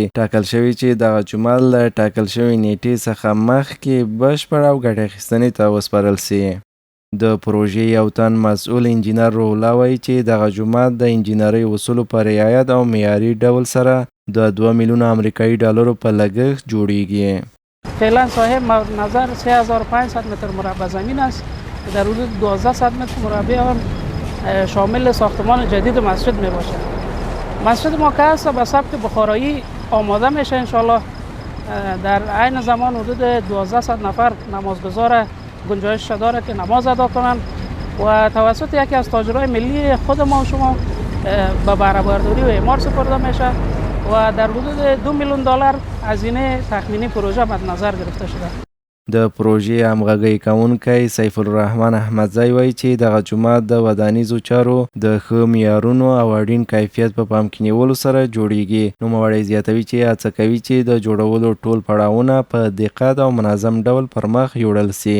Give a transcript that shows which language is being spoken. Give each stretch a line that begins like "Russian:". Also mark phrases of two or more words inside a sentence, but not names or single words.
Pashto: ټاکل شوي چې دغه جومات له ټاکل شوي نیټې څخه مخکې بشپړ او ګټه اخیستنې ته وسپارل سي. د پروژې یو تن مسؤل انجینر روح الله وایي چې دغه جومات د انجینرۍ اصولو په رعایت او معیاري ډول سره د 2 میلیون امریکایي ډالرو په لګښت جوړیږي.
Persian: فعلا صاحب نظر 3500 متر مربع زمین است که در حدود 1200 متر مربع آن شامل ساختمان جدید مسجد می باشد. مسجد ما که است به سبک بخارایی آماده میشه انشالله. در عین زمان حدود 1200 نفر نمازگزار گنجایش داره که نماز ادا کنند و توسط یکی از تاجرای ملی خود ما و شما به بهره برداری و اعمار سپرده میشه و در حدود 2 میلیون دلار هزینه تخمینی پروژه مد نظر گرفته شده.
Pashto: د پروژې همغږی کوونکی سیف الرحمن احمدزی وایي چې دغه جومات د ودانیزو چارو د ښه معیارونو او اړین کیفیت په پام کې نیولو سره جوړیږي. نوموړی زیاتوي چې هڅه کوي چې د جوړولو ټول پړاوونه په دقت او منظم ډول پر مخ یوړل سي.